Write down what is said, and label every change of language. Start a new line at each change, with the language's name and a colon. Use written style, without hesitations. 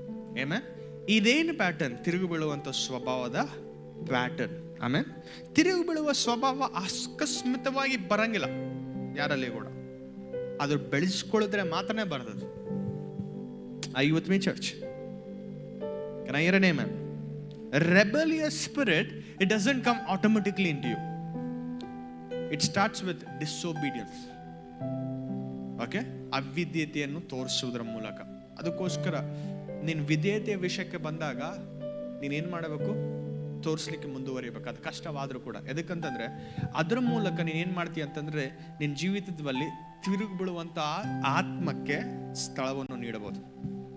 Kannada: ಆಮೇಲೆ ಇದೇನು ಪ್ಯಾಟರ್ನ್? ತಿರುಗಿ ಬೀಳುವಂಥ ಸ್ವಭಾವದ ಪ್ಯಾಟರ್ನ್. ಆಮೇಲೆ ತಿರುಗಿ ಬೀಳುವ ಸ್ವಭಾವ ಅಕಸ್ಮಿತವಾಗಿ ಬರಂಗಿಲ್ಲ ಯಾರಲ್ಲಿ ಕೂಡ, ಅದು ಬೆಳೆಸ್ಕೊಳ್ಳಿದ್ರೆ ಮಾತ್ರನೇ ಬರ್ತದೆ.
English: I with me church? Can I hear an amen? A rebellious spirit, it doesn't come automatically into you. It starts with disobedience. Okay?
Kannada: ಅವಿಧೇಯತೆಯನ್ನು ತೋರಿಸುವುದರ ಮೂಲಕ. ಅದಕ್ಕೋಸ್ಕರ ನೀನು ವಿಧೇಯತೆಯ ವಿಷಯಕ್ಕೆ ಬಂದಾಗ ನೀನೇನು ಮಾಡಬೇಕು? ತೋರಿಸ್ಲಿಕ್ಕೆ ಮುಂದುವರಿಬೇಕು. ಅದು ಕಷ್ಟವಾದರೂ ಕೂಡ. ಎದಕ್ಕಂತಂದ್ರೆ ಅದರ ಮೂಲಕ ನೀನೇನು ಮಾಡ್ತೀಯ ಅಂತಂದ್ರೆ, ನಿನ್ನ ಜೀವಿತದಲ್ಲಿ ತಿರುಗಿ ಬೀಳುವಂತಹ ಆತ್ಮಕ್ಕೆ ಸ್ಥಳವನ್ನು ನೀಡಬಹುದು.